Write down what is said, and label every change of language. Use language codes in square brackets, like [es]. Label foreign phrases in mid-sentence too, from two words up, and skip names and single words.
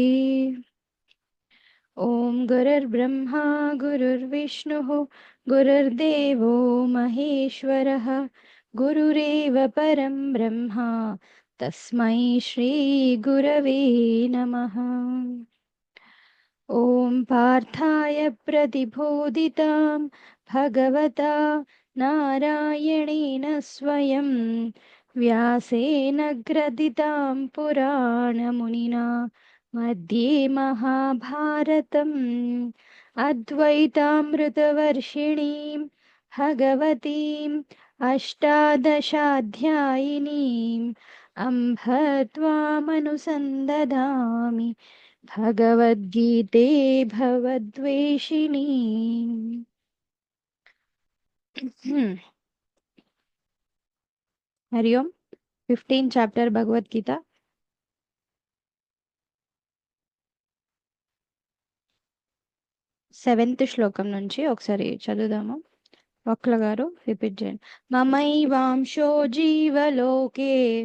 [sa] ఓం గురుర్బ్రహ్మా గురుర్విష్ణుః గురుర్దేవో మహేశ్వరः గురురేవ పరం బ్రహ్మ తస్మై శ్రీ గురవే నమః. ఓం పార్థాయ ప్రతిబోధితాం భగవతా నారాయణేన స్వయం వ్యాసేన గ్రథితాం పురాణమునినా मध्ये महाभारतम् अद्वैतामृतवर्षिणीं भगवतीम् अष्टादशाध्यायिनीम् अम्भ त्वामनुसन्दधामि भगवद्गीते भवद्वेषिणी. हरि ओम. [te] 15 చాప్టర్ భగవద్గీత. 7th శ్లోకం నుంచి ఒకసారి చదువుదాము. వక్ల గారు రిపీట్ చేయండి. [sa] మమైవాంశో జీవలోకే